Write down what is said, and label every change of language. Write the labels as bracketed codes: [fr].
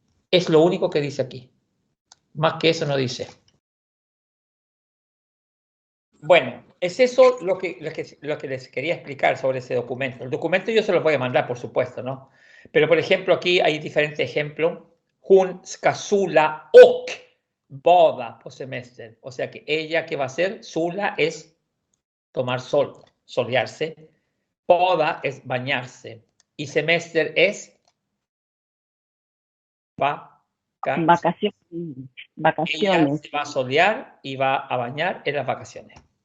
[es] Es lo único que dice aquí. Más que eso no dice. Bueno, es eso lo que les quería explicar sobre ese documento. El documento yo se lo voy a mandar, por supuesto, ¿no? Pero, por ejemplo, aquí hay diferentes ejemplos. [sv] Hon ska sola och bada på semester. [es] O sea que ella, ¿qué va a hacer? Sola es tomar sol, solearse. Bada es bañarse. Y semester es Vacaciones. Ella se va a solear y va a bañar en las vacaciones.